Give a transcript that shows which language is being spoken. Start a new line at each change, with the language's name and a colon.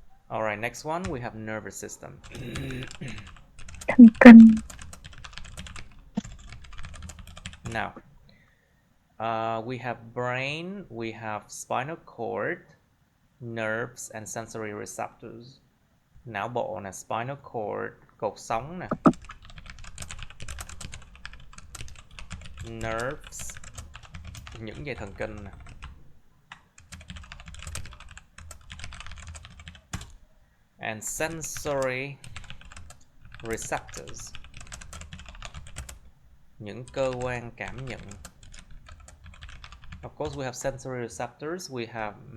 English: Alright, next one we have nervous system.
Vietnamese: Thần kinh.
English: Now, we have brain, we have spinal cord, nerves and sensory receptors.
Vietnamese: Não bộ nè, spinal cord, cột sống nè, nerves, những dây thần kinh nè,
English: and sensory receptors,
Vietnamese: những cơ quan cảm nhận.
English: Of course, we have sensory receptors, we have